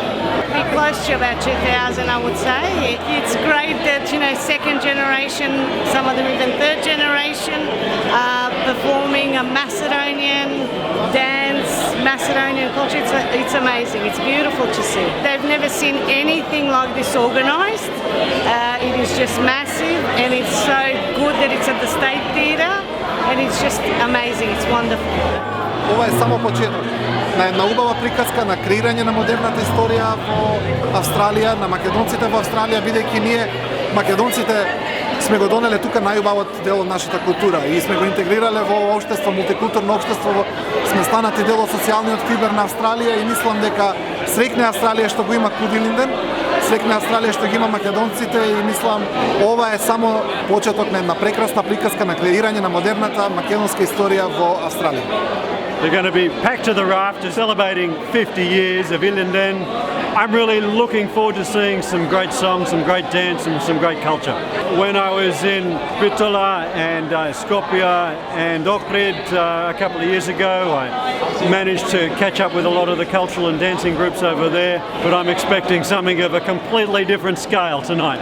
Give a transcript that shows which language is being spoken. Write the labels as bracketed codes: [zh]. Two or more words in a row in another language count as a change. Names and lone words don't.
[en] Be close to about 2,000, I would say. It's great that, second generation, some of them even third generation, performing a Macedonian dance, Macedonian culture. It's amazing. It's beautiful to see. They've never seen anything like this organised. It is just massive, and it's so good that it's at the State Theatre, and it's just amazing. It's wonderful. [mk] Ова е само почеток на една убава приказка на креирање на модерната историја во Австралија, на македонците во Австралија, бидејќи ние македонците сме го донеле тука најубавот дел од нашата култура и сме го интегрирале во општество, мултикултурно општество, сме станати дел од социјалниот фибер на Австралија и мислам дека среќна Австралија што го има MKUD Ilinden, среќна Австралија што ги има македонците и мислам ова е само почеток на една прекрасна приказка на креирање на модерната македонска историја во Австралија. [en] They're going to be packed to the rafters, celebrating 50 years of Ilinden. I'm really looking forward to seeing some great songs, some great dance and some great culture. When I was in Bitola and Skopje and Ohrid a couple of years ago, I managed to catch up with a lot of the cultural and dancing groups over there, but I'm expecting something of a completely different scale tonight.